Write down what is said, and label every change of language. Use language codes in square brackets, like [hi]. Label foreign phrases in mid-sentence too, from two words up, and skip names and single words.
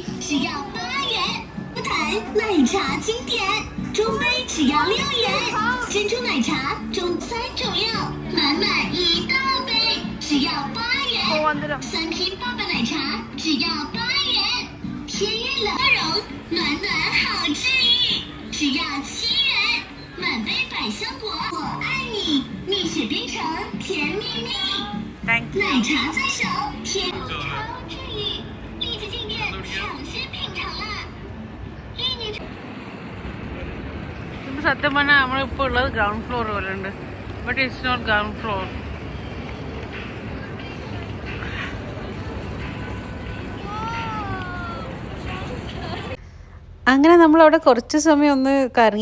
[zh] 奶茶经典，中杯只要6元，珍珠奶茶中3种料，满满1大杯，只要8元。3瓶爸爸奶茶只要8元，天悦冷容，暖暖好治愈，只要7元。满杯百香果，我爱你，蜜雪冰城甜蜜蜜，奶茶在手，甜超治愈，立即进店抢先品尝啦！ [ml] സത്യം പറഞ്ഞാൽ നമ്മളിപ്പോൾ ഉള്ളത് [en] ground floor [ml] പോലെ ഉണ്ട്. [en] but it's not ground floor. [ml] അങ്ങനെ നമ്മളവിടെ കുറച്ച് സമയം ഒന്ന് കറങ്ങി.